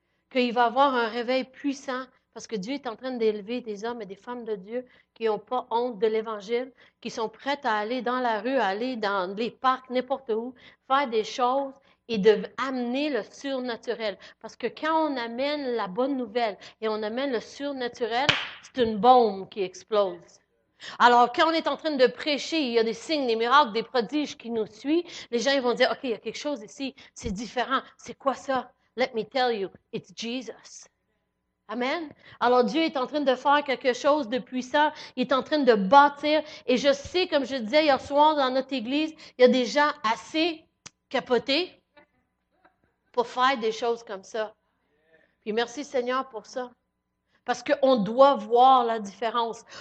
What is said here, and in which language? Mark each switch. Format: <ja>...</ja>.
<fr>Qu'il va y avoir un réveil puissant, parce que Dieu est en train d'élever des hommes et des femmes de Dieu qui n'ont pas honte de l'Évangile, qui sont prêts à aller dans la rue, à aller dans les parcs, n'importe où, faire des choses et d'amener le surnaturel. Parce que quand on amène la bonne nouvelle et on amène le surnaturel, c'est une bombe qui explose. Alors, quand on est en train de prêcher, il y a des signes, des miracles, des prodiges qui nous suivent, les gens ils vont dire, OK, il y a quelque chose ici, c'est différent. C'est quoi ça?</fr> <en>Let me tell you, it's Jesus. Amen.</en> <fr>Alors, Dieu est en train de faire quelque chose de puissant. Il est en train de bâtir. Et je sais, comme je disais hier soir dans notre église, il y a des gens assez capotés pour faire des choses comme ça. Puis merci Seigneur pour ça. Parce qu'on doit voir la différence.</fr>